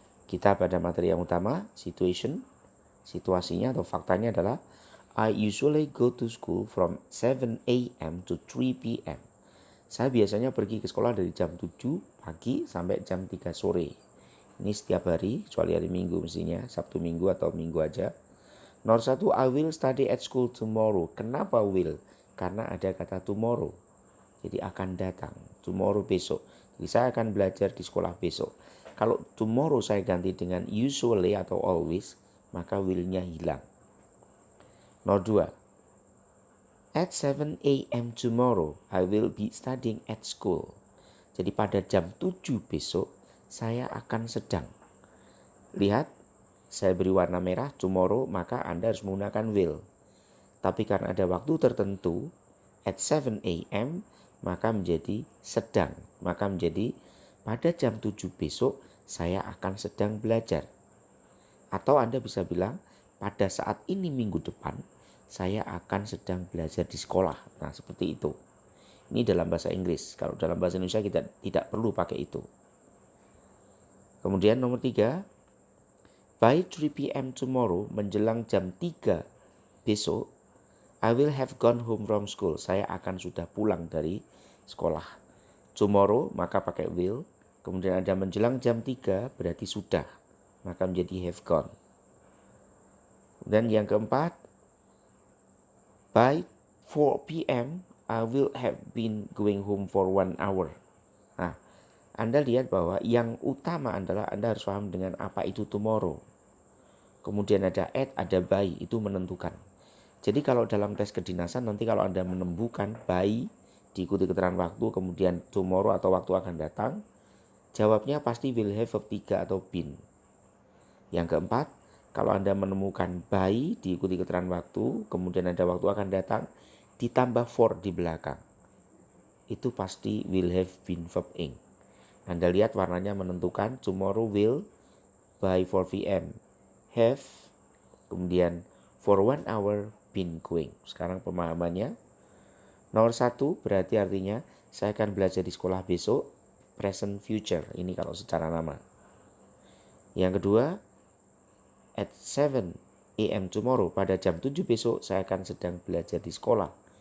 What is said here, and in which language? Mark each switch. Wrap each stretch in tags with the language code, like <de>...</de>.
<id>Kita pada materi yang utama, situasinya atau faktanya adalah</id> <en>I usually go to school from 7 a.m. to 3 p.m.</en> <id>Saya biasanya pergi ke sekolah dari jam 7 pagi sampai jam 3 sore. Ini setiap hari, kecuali hari Minggu mestinya, Sabtu Minggu atau Minggu aja. Nomor 1,</id> <en>I will study at school tomorrow.</en> <id>Kenapa will? Karena ada kata tomorrow. Jadi akan datang, tomorrow besok. Jadi saya akan belajar di sekolah besok. Kalau tomorrow saya ganti dengan usually atau always, maka will-nya hilang. Nomor 2,</id> <en>at 7 a.m. tomorrow, I will be studying at school.</en> <id>Jadi pada jam 7 besok, saya akan sedang. Lihat, saya beri warna merah, tomorrow, maka Anda harus menggunakan will. Tapi karena ada waktu tertentu, at 7 a.m., maka menjadi sedang. Maka menjadi pada jam 7 besok, saya akan sedang belajar. Atau Anda bisa bilang, pada saat ini minggu depan, saya akan sedang belajar di sekolah. Nah, seperti itu. Ini dalam bahasa Inggris. Kalau dalam bahasa Indonesia kita tidak perlu pakai itu. Kemudian nomor 3,</id> <en>by 3 p.m. tomorrow,</en> <id>menjelang jam 3 besok,</id> <en>I will have gone home from school.</en> <id>Saya akan sudah pulang dari sekolah. Tomorrow, maka pakai will. Kemudian ada menjelang jam 3, berarti sudah. Maka menjadi have gone. Dan yang keempat, by 4 p.m.</id> <en>I will have been going home for 1 hour.</en> <id>Nah, Anda lihat bahwa yang utama adalah Anda harus paham dengan apa itu tomorrow. Kemudian ada at, ada by, itu menentukan. Jadi kalau dalam tes kedinasan nanti kalau Anda menemukan by diikuti keterangan waktu, kemudian tomorrow atau waktu akan datang, jawabnya pasti will have verb 3 atau been. Yang keempat, kalau Anda menemukan by diikuti keterangan waktu, kemudian ada waktu akan datang, ditambah for di belakang. Itu pasti will have been verb ing. Anda lihat warnanya menentukan,</id> <en>tomorrow will, by 4 p.m. have, kemudian for 1 hour been going.</en> <id>Sekarang pemahamannya. Nomor 1 berarti artinya saya akan belajar di sekolah besok, present future. Ini kalau secara nama. Yang kedua,</id> <en>at 7 a.m.</en> <id>tomorrow, pada jam 7 besok saya akan sedang belajar di sekolah.</id>